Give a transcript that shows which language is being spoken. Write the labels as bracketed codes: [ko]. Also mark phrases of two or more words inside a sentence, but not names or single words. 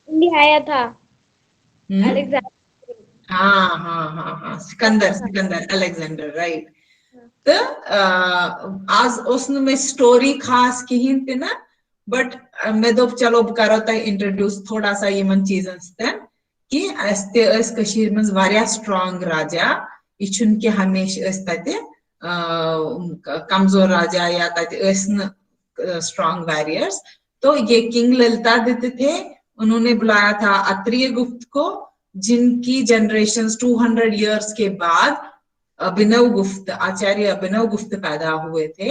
[hi] इंडिया आया था अलेक्जेंडर। हाँ हाँ हाँ हाँ, सिकंदर अलेक्जेंडर, राइट। तो आज उसमें स्टोरी खास कहीं थी ना, बट मैं तो चलो करो तो इंट्रोड्यूस थोड़ा सा [ks] यमन चीजन कि अस कशीर में वारिया स्ट्रांग राजा, [hi] यह कि हमेशा कमजोर राजा या [en] strong warriors. [hi] तो ये किंग ललितादित्य थे, उन्होंने बुलाया था अत्रेय गुप्त को, जिनकी जनरेशन 200 इयर्स के बाद अभिनव गुप्त, आचार्य अभिनव गुप्त पैदा हुए थे।